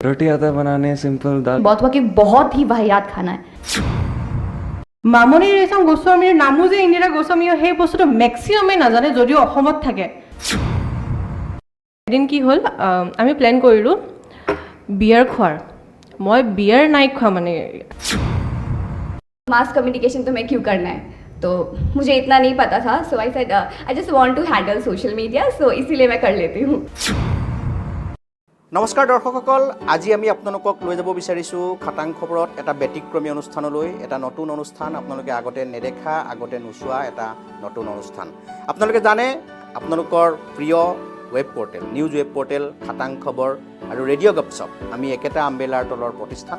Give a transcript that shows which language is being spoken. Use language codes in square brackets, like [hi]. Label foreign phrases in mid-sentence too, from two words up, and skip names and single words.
[hi] रोटी आता है बनाने, सिंपल दाल। बहुत ही वाहियात खाना है। [as] মামনি ৰেছম গোস্বামীৰ নামো যে ইন্দিৰা গোস্বামীয়ে সেই বস্তুটো মেক্সিমামে নাজানে যদিও অসমত থাকে। এদিন কি হ'ল আমি প্লেন কৰিলোঁ বিয়াৰ খোৱাৰ। মই বিয়াৰ নাই খোৱা মানে। [en] mass communication [hi] तो मैं क्यों करना है, तो मुझे इतना नहीं पता था, [en] So I said I just want to handle social media, so [hi] इसीलिए मैं कर लेती हूँ। [as] নমস্কাৰ দৰ্শকসকল, আজি আমি আপোনালোকক লৈ যাব বিচাৰিছোঁ খাটাং খবৰত এটা ব্যতিক্ৰমী অনুষ্ঠানলৈ। এটা নতুন অনুষ্ঠান, আপোনালোকে আগতে নেদেখা, আগতে নোচোৱা এটা নতুন অনুষ্ঠান। আপোনালোকে জানে আপোনালোকৰ প্ৰিয় [en] web portal, news web portal [as] খাটাং খবৰ আৰু ৰেডিঅ' গপশ্বপ আমি একেটা আমবেলাৰ তলৰ প্ৰতিষ্ঠান।